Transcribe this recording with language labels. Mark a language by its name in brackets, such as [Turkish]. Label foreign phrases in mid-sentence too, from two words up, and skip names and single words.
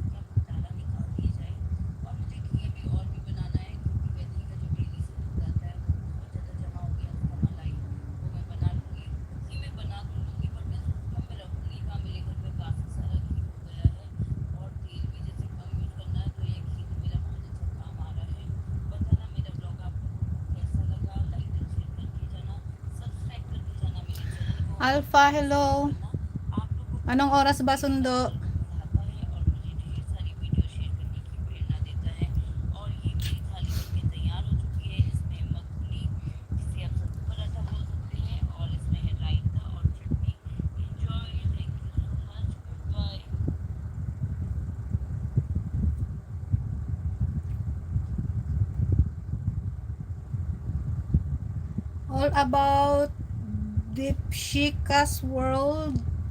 [Hindi] का घोटाला निकाल दिए जाए और मुझे घी अभी और भी बनाना है क्योंकि वैदी का जो डेली से दूध आता है वो बहुत ज़्यादा जमा हो गया उसका मलाई वो मैं बना लूँगी घी में बना तो लूँगी बट मैं सोचूँगा मैं रखूँगी कहाँ मेरे घर में काफ़ी सारा घी हो गया है और तेल भी जैसे कम यूज़ करना है तो ये घी तो मेरा बहुत अच्छा काम आ रहा है बताना मेरा ब्लॉग आप लोगों को कैसा लगा [English] like and share [Hindi] करके जाना सब्सक्राइब करके जाना मेरे चैनल को और [English] Alpha, [Hindi] कमेंट ज़रूर [English] hello. [Hindi] करना आप लोगों का [Filipino] Anong [Hindi] कमेंट [Filipino] oras ba [Hindi] मुझे [Filipino] sundo? [Hindi] हौसला बढ़ाता है और मुझे ढेर सारी वीडियो शेयर करने की प्रेरणा देता है और ये मेरी थाली बनके तैयार हो चुकी है इसमें मखनी जिसे आप सत्तू पराठा बोल सकते हैं और इसमें है रायता और चटनी [English] enjoy thank you so much good bye All about Deepshika's world.